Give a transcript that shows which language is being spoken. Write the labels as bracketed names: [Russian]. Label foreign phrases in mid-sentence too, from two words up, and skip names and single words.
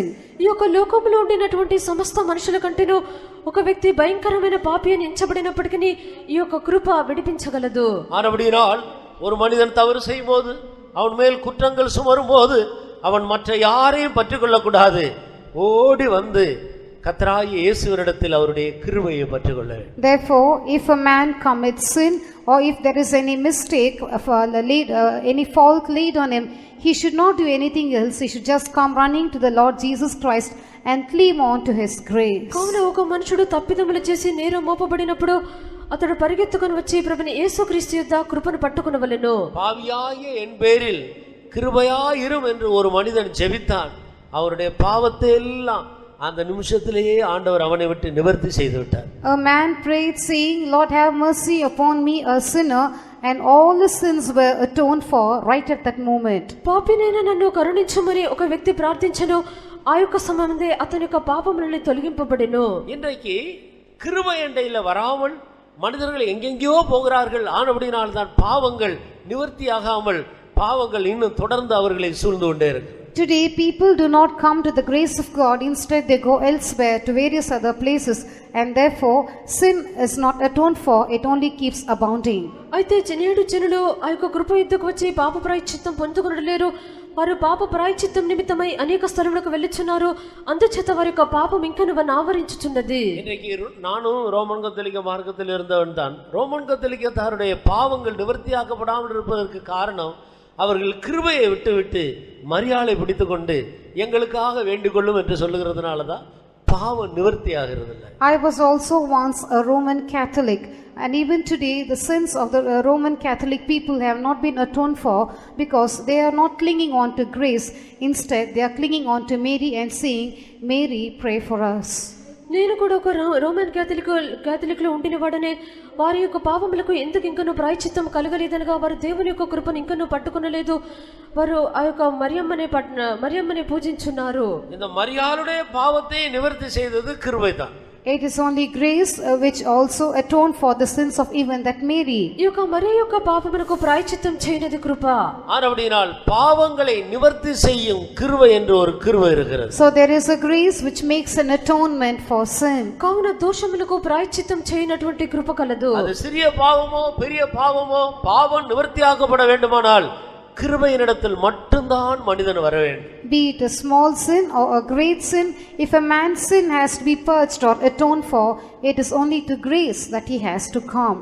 [Telugu] ఈ యొక్క లోకంలో ఉండినటువంటి సమస్త మనుషుల కంటేనూ ఒక వ్యక్తి భయంకరమైన పాపి అని ఎంచబడినప్పటికీ ఈ యొక్క కృప విడిపించగలదు. [Tamil] ஆனபடியால் ஒரு மனிதன் தவறு செய்யும் போது அவன் மேல் குற்றங்கள் சுமரும் போது அவன் மற்ற யாரையும் பற்றிக்கொள்ளக்கூடாது, ஓடி வந்து கர்த்தராகிய இயேசுவினிடத்தில் அவருடைய கிருபையை பற்றிக்கொள்ள வேண்டும். [English] Therefore, if a man commits sin or if there is any mistake, any fault laid on him, he should not do anything else. He should just come running to the Lord Jesus Christ and cling on to his grace. [Telugu] కావున ఒక మనుషుడు తప్పిదములు చేసి నేరం మోపబడినప్పుడు అతడు పరిగెత్తుకొని వచ్చి ప్రభుని యేసుక్రీస్తు యొద్ద కృపను పట్టుకొనవలెను. [Tamil] பாவியாகிய என் பேரில் கிருபையாயிரும் என்று ஒரு மனிதன் ஜெபித்தான். அவருடைய பாவத்தை எல்லாம் அந்த நிமிஷத்திலேயே ஆண்டவர் அவனை விட்டு நிவர்த்தி செய்து விட்டார். [English] A man prayed saying, Lord, have mercy upon me, a sinner, and all his sins were atoned for right at that moment. [Telugu] పాపినైన నన్ను కరుణించమని ఒక వ్యక్తి ప్రార్థించెను. ఆ యొక్క సమయమే అతని యొక్క పాపములను తొలగింపబడెను. [Tamil] இன்றைக்கு கிருபை எண்டையில் வராமல் மனிதர்கள் எங்கெங்கேயோ போகிறார்கள். ஆனபடினால் தான் பாவங்கள் நிவர்த்தியாகாமல் பாவங்கள் இன்னும் தொடர்ந்து அவர்களை சூழ்ந்து கொண்டே இருக்கு. [English] Today, people do not come to the grace of God. Instead, they go elsewhere to various other places, and therefore, sin is not atoned for. It only keeps abounding. [Telugu] అయితే నేడు జనులు ఆ యొక్క కృప యుద్ధకు వచ్చి పాప ప్రాయశ్చిత్తం పొందుకొనలేరు. వారు పాప ప్రాయశ్చిత్తం నిమిత్తమై అనేక స్థలములకు వెళ్ళుచున్నారు. అందుచేత వారి యొక్క పాపం ఇంకను వారిని ఆవరించుచున్నది. [Tamil] இன்றைக்கு நானும் ரோமன் கத்தோலிக்க மார்க்கத்தில் இருந்தவன் தான். ரோமன் கத்தோலிக்கத்தாருடைய பாவங்கள் நிவர்த்தியாக்கப்படாமல் இருப்பதற்கு காரணம் அவர்கள் கிருபையை விட்டு மரியாதை பிடித்துக்கொண்டு எங்களுக்காக வேண்டிக் கொள்ளும் என்று சொல்லுகிறதுனால தான் பாவம் நிவர்த்தியாகிறது இல்லை. [English] I was also once a Roman Catholic, and even today the sins of the Roman Catholic people have not been atoned for because they are not clinging on to grace. Instead, they are clinging on to Mary and saying, Mary, pray for us. [Telugu] నేను కూడా ఒక రోమన్ క్యాథలిక్లో ఉండిన వాడనే. వారి యొక్క పాపములకు ఎందుకు ఇంకనూ ప్రాయశ్చిత్తం కలగలేదనగా వారు దేవుని యొక్క కృపను ఇంకనూ పట్టుకొనలేదు. వారు ఆ యొక్క మరియమ్మనే పూజించున్నారు. [Tamil] இந்த மரியாளுடைய பாவத்தை நிவர்த்தி செய்தது கிருபை தான். [English] It is only grace which also atoned for the sins of even that Mary. [Telugu] ఈ యొక్క మరియ యొక్క పాపములకు ప్రాయశ్చిత్తం చేయనిది కృప. [Tamil] ஆனபடியால் பாவங்களை நிவர்த்தி செய்யும் கிருபை என்று ஒரு கிருபை இருக்கிறது. [English] So there is a grace which makes an atonement for sin. [Telugu] కావున దోషములకు ప్రాయశ్చిత్తం చేయనటువంటి కృప కలదు. [Tamil] அது சிறிய பாவமோ பெரிய பாவமோ பாவம் நிவர்த்தியாக்கப்பட வேண்டுமானால் கிருபையினிடத்தில் மட்டும்தான் மனிதன் வர வேண்டும். [English] Be it a small sin or a great sin, if a man's sin has to be purged or atoned for, it is only to grace that he has to come.